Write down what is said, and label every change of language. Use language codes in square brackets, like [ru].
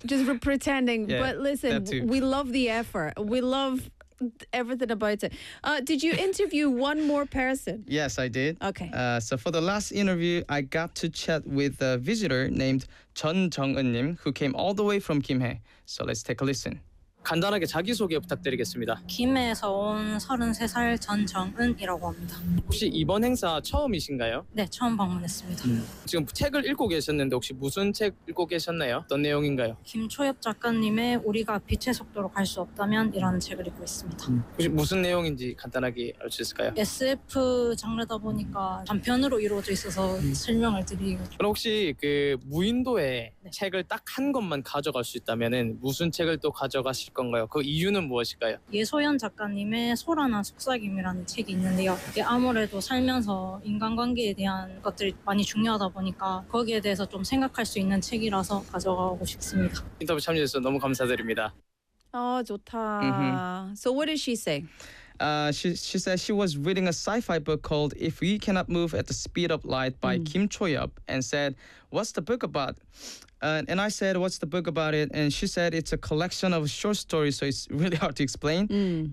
[en] Just pretending. Yeah, but listen, we love the effort. We love everything about it. Did you interview one more person? Yes, I did. Okay. So for the last interview, I got to chat with a visitor named 전 정은님 who came all the way from Gimhae. So let's take a listen. [ko] 간단하게 자기소개 부탁드리겠습니다. 김해에서 온 33살 전정은이라고 합니다. 혹시 이번 행사 처음이신가요? 네, 처음 방문했습니다. 지금 책을 읽고 계셨는데 혹시 무슨 책 읽고 계셨나요? 어떤 내용인가요? 김초엽 작가님의 우리가 빛의 속도로 갈 수 없다면 이라는 책을 읽고 있습니다. 혹시 무슨 내용인지 간단하게 알 수 있을까요? SF 장르다 보니까 단편으로 이루어져 있어서 설명을 드리겠습니다. 그럼 혹시 그 무인도에 네. 책을 딱 한 권만 가져갈 수 있다면은 무슨 책을 또 가져가실까요? 건가요? 그 이유는 무엇일까요? 예소연 작가님의 소라나 속삭임이라는 책이 있는데요. 이게 아무래도 살면서 인간관계에 대한 것들이 많이 중요하다 보니까 거기에 대해서 좀 생각할 수 있는 책이라서 가져가고 싶습니다. 인터뷰 참여해서 너무 감사드립니다. 아 좋다. [en] Mm-hmm. So what did she say? She said she was reading a sci-fi book called If We Cannot Move at the Speed of Light by Kim Choyup and said, what's the book about? And I said, what's the book about it? And she said, it's a collection of short stories, so it's really hard to explain. Mm.